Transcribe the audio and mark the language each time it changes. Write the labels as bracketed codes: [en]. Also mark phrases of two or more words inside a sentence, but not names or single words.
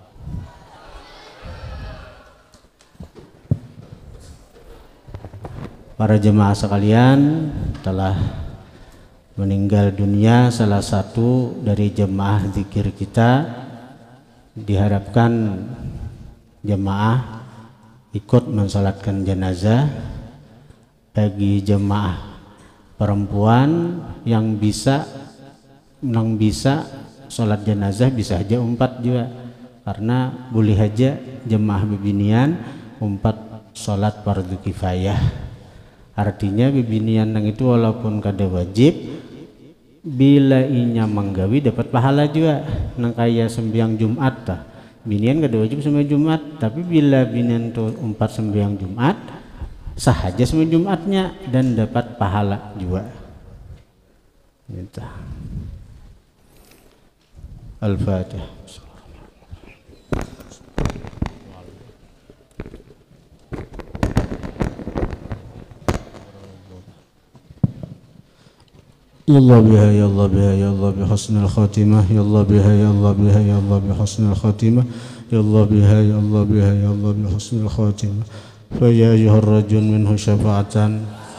[id] Para jemaah sekalian, telah meninggal dunia salah satu dari jemaah zikir kita. Diharapkan jemaah ikut mensalatkan jenazah. Bagi jemaah perempuan yang bisa sholat jenazah bisa aja umpat juga, karena boleh aja jemaah bibinian umpat sholat fardu kifayah. [bjn] Artinya bibinian yang itu walaupun kada wajib, bila inya menggawi dapat pahala juga. Nang kaya sembiang Jumat tah binian kada wajib sembahyang Jumat, tapi bila binian tuh umpat sembahyang Jumat sah aja sembahyang Jumatnya dan dapat pahala juga. [id] Gitu. Al-Fatihah. [ar] يا الله بها يا الله بها يا الله بحسن الخاتمة يا الله بها يا الله بها يا الله بحسن الخاتمة يا الله بها يا الله بها يا الله بحسن الخاتمة فيا أيها الرجل منه شفاعة